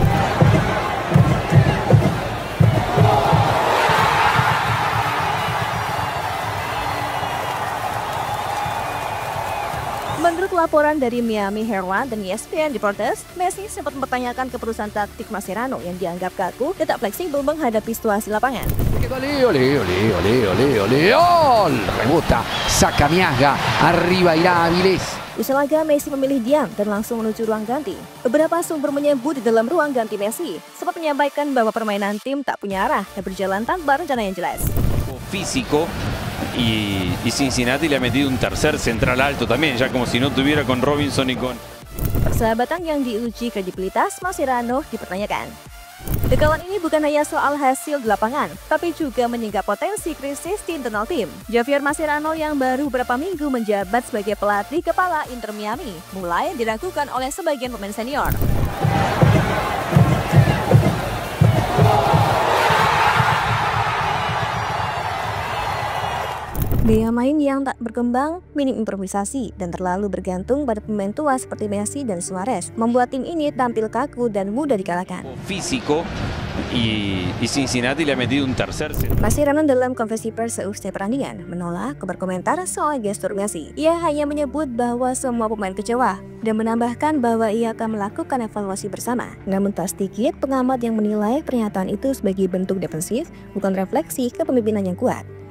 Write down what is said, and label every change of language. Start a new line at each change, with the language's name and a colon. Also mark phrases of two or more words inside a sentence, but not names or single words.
Indonesian: Menurut laporan dari Miami Herald dan ESPN Reporters, Messi sempat mempertanyakan keputusan taktik Mascherano yang dianggap kaku dan tak fleksibel menghadapi situasi lapangan.
Spanish: ¡Gol! Rebota, saca Miazga, arriba irá Avilés.
Indonesian: Usai laga, Messi memilih diam dan langsung menuju ruang ganti. Beberapa sumber menyebut di dalam ruang ganti Messi sempat menyampaikan bahwa permainan tim tak punya arah dan berjalan tanpa rencana yang jelas.
Spanish: Físico y Cincinnati le ha metido un tercer central alto también, ya como si no tuviera con Robinson y con...
Indonesian: Persahabatan yang diuji kredibilitas Mascherano dipertanyakan. Kekalahan ini bukan hanya soal hasil di lapangan, tapi juga menyingkap potensi krisis di internal tim. Javier Mascherano yang baru beberapa minggu menjabat sebagai pelatih kepala Inter Miami mulai diragukan oleh sebagian pemain senior. Gaya main yang tak berkembang, minim improvisasi, dan terlalu bergantung pada pemain tua seperti Messi dan Suarez membuat tim ini tampil kaku dan mudah dikalahkan.
Spanish: Físico y Cincinnati le ha metido un tercer.
Indonesian: Mascherano dalam konferensi pers seusai pertandingan menolak berkomentar soal gestur Messi. Ia hanya menyebut bahwa semua pemain kecewa dan menambahkan bahwa ia akan melakukan evaluasi bersama. Namun tak sedikit pengamat yang menilai pernyataan itu sebagai bentuk defensif, bukan refleksi kepemimpinan yang kuat.